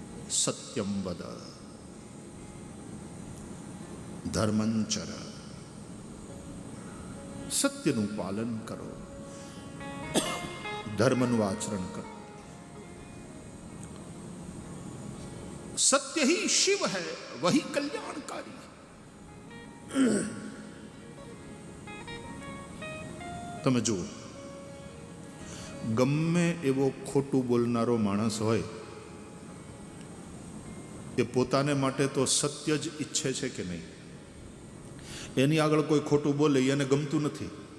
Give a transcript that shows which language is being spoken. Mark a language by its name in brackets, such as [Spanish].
[Sanskrit] સત્યમ વદ, ધર્મંચર, [Gujarati] સત્યનું પાલન કરો, ધર્મનું આચરણ કરો. [Hindi] सत्य ही शिव है, वही कल्याणकारी. [Gujarati] તમે જુઓ, ગમે એવો ખોટું બોલનારો માણસ હોય, એ પોતાને માટે તો સત્ય જ ઈચ્છે છે કે નહીં? એની આગળ કોઈ ખોટું બોલે એને ગમતું નથી.